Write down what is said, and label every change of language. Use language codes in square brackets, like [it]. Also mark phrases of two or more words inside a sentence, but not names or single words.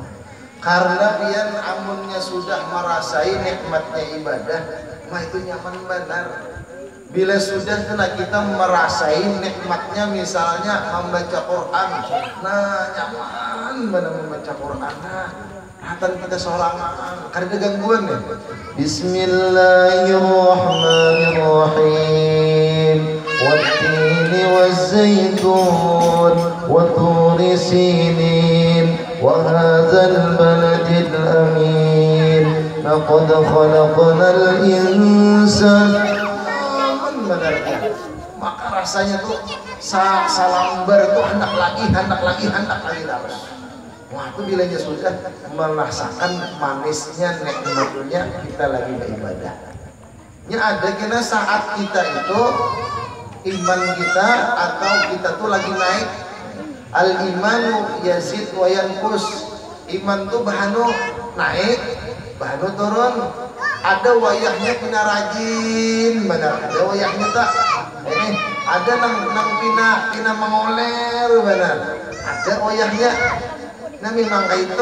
[bjn] Karena pian amunnya sudah merasai nikmatnya ibadah, mah itu nyaman benar. Bila sudah kena kita merasai nikmatnya misalnya membaca Quran, nah nyaman benar membaca Quran. Nah hatan kita sorangan, karena gangguan ya. [ar] بسم الله الرحمن الرحيم. والتين والزيتون وطور سينين وهذا البلد الأمين لقد خلقنا الإنسان. [bjn] Maka rasanya tuh salambar tuh hendak lagi terus. Wah itu bilanya sudah merasakan manisnya nikmatnya kita lagi beribadah. Ini ada kena saat kita itu iman kita atau kita tuh lagi naik. [ar] الإيمان يزيد وينقص. [bjn] Iman tuh bahanu naik, bahanu turun. Ada wayahnya kena rajin, benar. Ada wayahnya tak. Ada nang pina mengoler, benar. Ada wayahnya. Nah memang kayak itu.